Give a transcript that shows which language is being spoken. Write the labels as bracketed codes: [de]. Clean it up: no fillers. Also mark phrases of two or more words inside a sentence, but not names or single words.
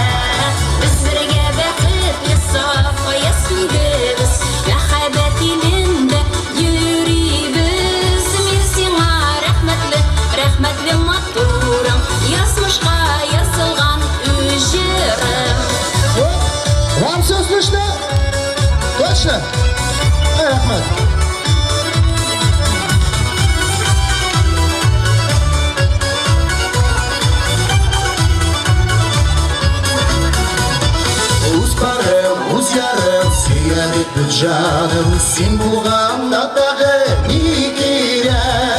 [tt] Без бергә бәхетле сафа яз күгебез, мәхәббәт илендә йөрибез. Мин сиңа рәхмәтле матурым, язмышка язылган үҗерем. [ru] Вам все слышно? Точно? [tt] Рахмат. Үз барым, үз ярым, сөйәр итеп жаным, син булганда тагы ни кирәк?